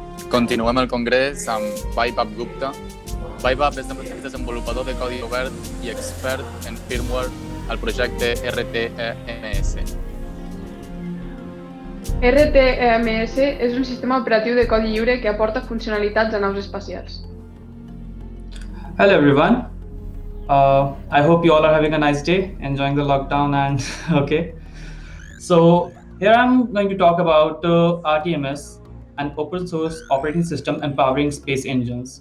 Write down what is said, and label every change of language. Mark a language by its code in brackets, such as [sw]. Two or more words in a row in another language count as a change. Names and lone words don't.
[ca] Continuem el congrés amb Vaibhav Gupta. Vaibhav és desenvolupador de codi obert i expert en firmware al projecte RTEMS. RTEMS és un sistema operatiu de codi lliure que aporta funcionalitats a naus espacials. [en] Hello everyone. I hope you all are having a nice day, enjoying the lockdown and okay. So here I'm going to talk about RTMS, an open source operating system empowering space engines.